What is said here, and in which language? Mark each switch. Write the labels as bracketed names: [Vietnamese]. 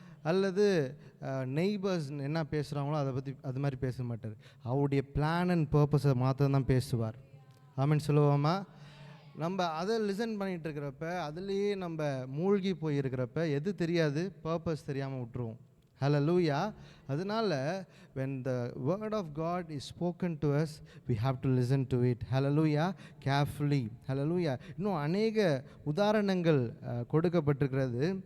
[Tamil] அல்லது நெய்பர்ஸ் என்ன பேசுகிறாங்களோ அதை பற்றி அது மாதிரி பேச மாட்டார். அவருடைய பிளான் அண்ட் பர்பஸை மாத்திரம் தான் பேசுவார். ஆமீன் சொல்லுவோமா? நம்ம அதை லிசன் பண்ணிகிட்டு இருக்கிறப்ப, அதுலேயே நம்ம மூழ்கி போயிருக்கிறப்ப எது தெரியாது, பர்பஸ் தெரியாமல் விட்டுருவோம். ஹல்லேலூயா. [English] அதனால் when the word of God is spoken to us, we have to listen to it. [Tamil] Hallelujah. carefully. ஹல்லேலூயா. இன்னும் அநேக உதாரணங்கள் கொடுக்கப்பட்டிருக்கிறது.